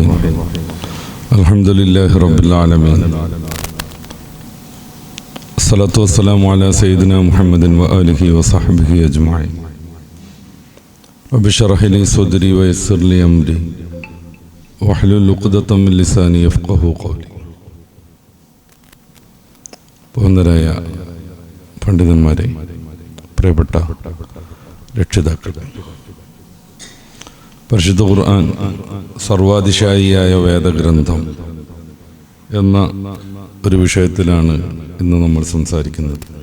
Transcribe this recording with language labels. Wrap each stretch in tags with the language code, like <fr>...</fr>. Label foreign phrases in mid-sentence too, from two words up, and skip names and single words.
<ar>الحمد لله رب العالمين. الصلاة والسلام على سيدنا محمد وآله وصحبه أجمعين. رب اشرح لي صدري ويسر لي أمري واحلل عقدة من لساني يفقهوا قولي.</ar> <ml>ബഹുമാന്യരായ പണ്ഡിതന്മാരെ, പ്രിയപ്പെട്ട രക്ഷിതാക്കൾ, പരിശുദ്ധ ഖുർആൻ സർവാതിശായിയായ വേദഗ്രന്ഥം എന്ന ഒരു വിഷയത്തിലാണ് ഇന്ന് നമ്മൾ സംസാരിക്കുന്നത്.</ml>